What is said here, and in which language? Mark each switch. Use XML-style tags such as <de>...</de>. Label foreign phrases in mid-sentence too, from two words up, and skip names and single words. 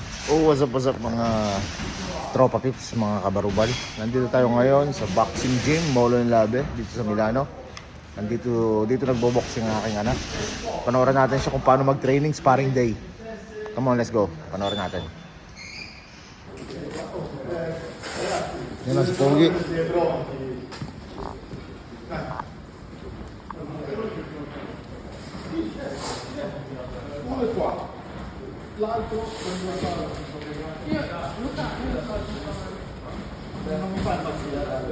<en>Oh, what's up</en> <tl>mga tropa pips, mga kabarubal. Nandito tayo ngayon sa boxing gym, Molo in Labe, dito sa Milano. Dito nagbo-boxing ang aking anak. Panoorin natin siya kung paano mag-training</tl> <en>sparring day. Come on, let's go.</en> <tl>Panoorin natin. Yan lang si Pogi.</tl> <it>L'altro non mi fa impazzire, metti</it>